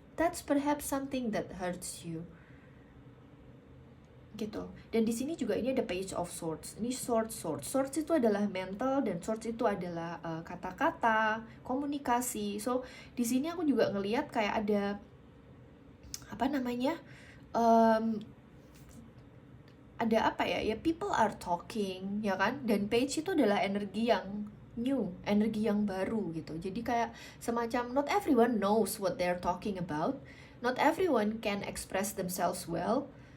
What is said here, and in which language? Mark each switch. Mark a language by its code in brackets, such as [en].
[en] That's perhaps something that hurts you gitu. [id] Dan di sini juga ini ada Page of Swords. Ini swords itu adalah mental, dan swords itu adalah kata-kata, komunikasi. So di sini aku juga ngelihat kayak ada ada [en] people are talking, [id] ya kan? Dan page itu adalah energi yang new, energi yang baru gitu. Jadi kayak semacam [en] not everyone knows what they're talking about, not everyone can express themselves well.